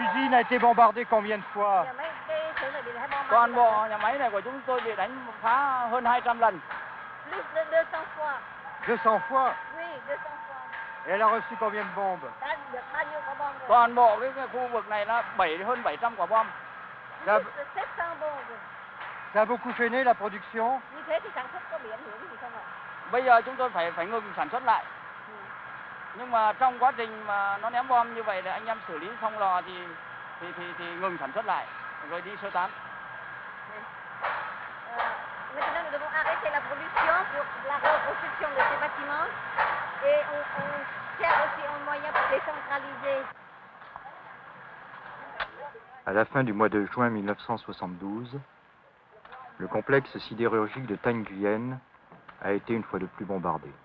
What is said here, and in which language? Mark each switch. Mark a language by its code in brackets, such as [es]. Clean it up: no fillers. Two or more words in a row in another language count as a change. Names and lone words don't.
[fr] l'usine a été bombardée combien de fois? [vi] Toàn bộ nhà máy này của chúng tôi bị đánh phá hơn 200 lần. [fr] Plus de 200 fois. 200 fois? Oui, 200 fois. Et elle a reçu combien de bombes? [vi] Đã được bao nhiêu quả bom rồi? Toàn bộ cái khu vực này là hơn 700 quả bom. [fr] Plus de 700 bombes. Ça a beaucoup freiné la production? [vi] Như thế thì sản xuất có bị ảnh hưởng gì không ạ? Bây giờ chúng tôi phải ngừng sản xuất lại. Nhưng mà trong quá trình mà nó ném bom như vậy là anh em xử lý xong lò thì ngừng sản xuất lại rồi đi sơ tán. [fr] Maintenant, nous devons arrêter la production pour la reconstruction de ces bâtiments et on cherche aussi un moyen pour décentraliser. À la fin du mois de juin 1972, le complexe sidérurgique de Thanh Nguyen a été une fois de plus bombardé.